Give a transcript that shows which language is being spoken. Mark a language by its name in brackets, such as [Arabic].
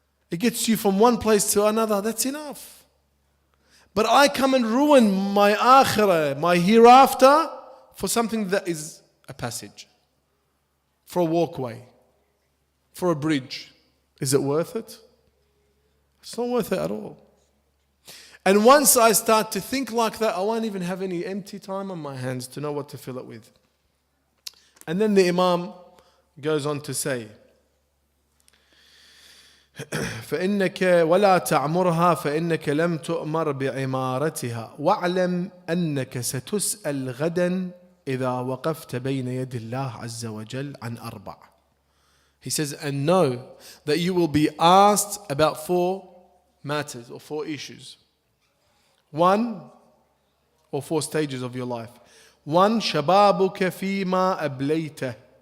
[English] It gets you from one place to another, that's enough. But I come and ruin my akhirah, my hereafter, for something that is a passage, for a walkway, for a bridge. Is it worth it? It's not worth it at all. And once I start to think like that, I won't even have any empty time on my hands to know what to fill it with. [Arabic] And then the Imam goes on to say, فإنك ولا تعمرها فإنك لم تؤمر بعمارتها واعلم أنك ستسأل غدا إذا وقفت بين يد الله عز وجل عن أربع. [English] He says, and know that you will be asked about 4 matters or 4 issues. 1 or 4 stages of your life. 1, شبابك فيما أبليته.